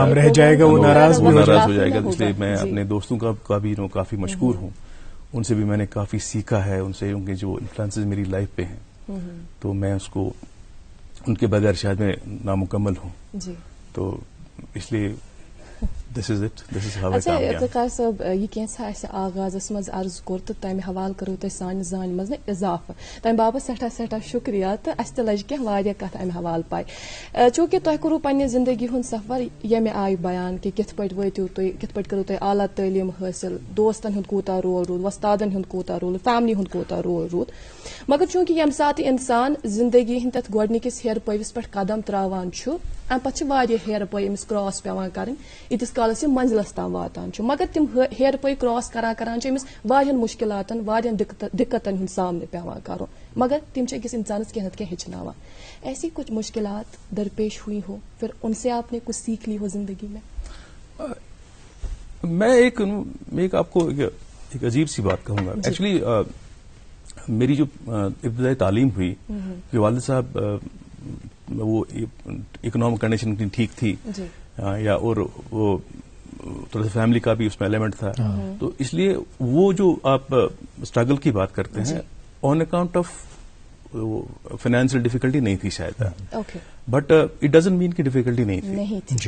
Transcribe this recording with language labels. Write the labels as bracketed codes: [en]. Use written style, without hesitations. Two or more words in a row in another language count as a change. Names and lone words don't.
[ur] نام رہ جائے گا وہ ناراض ہو جائے گا. اس لیے میں اپنے دوستوں کا بھی کافی مشکور ہوں. ان سے بھی میں نے کافی سیکھا ہے, ان سے ان کے جو انفلوئنسز میری لائف پہ ہیں, تو میں اس کو ان کے بغیر شاید میں نامکمل ہوں. [en] تو اس لیے this is it, this is how I came. [ks] افتخار صاحب, یہ کینسا اسہ آغازس مز عرض کور تو تمہ حوالہ کرو تہ سانہ زان مز اضافہ, تمہ باپت سٹھا شکریہ. تو اس تہ لج کینٛہہ واریاہ کتھ امہ حوالہ پاے. چونکہ تۄہہِ کوٚروٕ پننہِ زندگی ہُنٛد سفر ییٚمہِ آیہِ بیان کہ کِتھ پٲٹھۍ وٲتِو تُہۍ, کِتھ پٲٹھۍ کٔرٕو تۄہہِ اعلیٰ تعلیٖم حٲصِل, دوستن ہُنٛد کوٗتاہ رول روٗد, وۄستادن ہُنٛد کوٗتاہ رول, فیملی ہُنٛد کوٗتاہ رول روٗد. مگر چونکہ ییٚمہِ ساتہٕ انسان زندگی ہٕنٛدِ تتھ گۄڈنِکِس ہیرٕ پٲوِس پٮ۪ٹھ قدم تراوان چھُ, امہ پتہٕ چھِ واریاہ ہیرٕ پٲے أمِس کراس پیوان کرٕنۍ ییٖتِس کالس یہِ منزلس تام واتان چھُ. مگر تِم ہیرٕ پٲے کراس کران چھِ أمِس واریاہن مُشکلاتن, واریاہن دِقتن ہُنٛد سامنہٕ پیوان کرُن, مگر تِم چھِ أکِس انسانس کینٛہہ نتہٕ کینٛہہ ہیٚچھناوان. [ur] ایسی کچھ مشکلات درپیش ہوئی ہو, پھر ان سے آپ نے کچھ سیکھ لی ہو زندگی میں؟ میں ایک آپ کو ایک عجیب سی بات کہوں گا. ایکچولی میری جو ابتدائی تعلیم ہوئی, کہ والد صاحب وہ [en] economic condition [ur] اتنی ٹھیک تھی, یا اور وہ تھوڑا سا فیملی کا بھی اس میں ایلیمنٹ تھا, تو اس لیے وہ جو آپ اسٹرگل کی بات کرتے ہیں [en] on account of financial difficulty [ur] نہیں تھی شاید, [en] but it doesn't mean [ur] کہ ڈیفیکلٹی نہیں تھی.